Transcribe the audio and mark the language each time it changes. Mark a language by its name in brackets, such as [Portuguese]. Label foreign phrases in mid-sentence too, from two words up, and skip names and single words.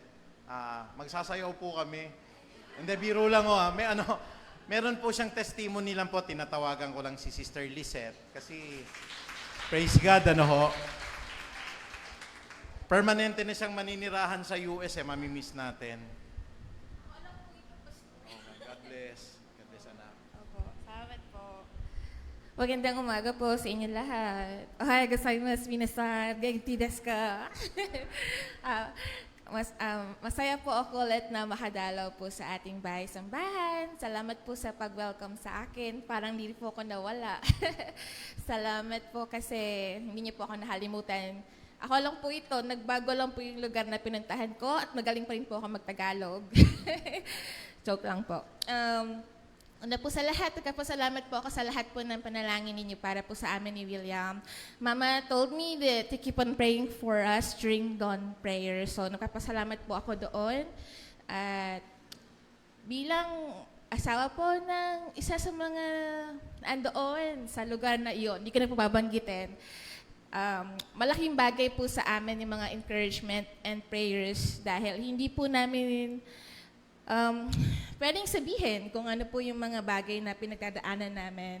[Filipino] Magsasayaw po kami. Hindi, biro lang ho. Meron po siyang testimony lang po, tinatawagan ko lang si Sister Lizette. Kasi, [English] praise God, [Filipino] permanente na siyang maninirahan sa US, mamimiss natin. [English] Oh my God bless. God bless, [Filipino] anak. Opo, salamat po. Magandang umaga po sa inyo lahat. [Japanese] おはようございます、みなさん. 元気ですか? [Filipino] Masaya po ako ulit na makadalaw po sa ating bahay-sambahan. Salamat po sa pag-welcome sa akin. Parang hindi po ako nawala. Salamat po kasi hindi niyo po ako nahalimutan. Ako lang po ito, nagbago lang po yung lugar na pinuntahan ko at magaling pa rin po ako magtagalog. Joke lang po. Una po sa lahat, nagpapasalamat po ako sa lahat po ng panalangin ninyo para po sa amin ni William. [English] Mama told me that to keep on praying for us during dawn prayer. [Filipino] So nagpapasalamat po ako doon. At bilang asawa po ng isa sa mga andoon sa lugar na iyon, hindi ko na po babanggitin. Malaking bagay po sa amin yung mga [English] encouragement and prayers [Filipino] dahil hindi po namin pwedeng sabihin kung ano po yung mga bagay na pinagdadaanan namin.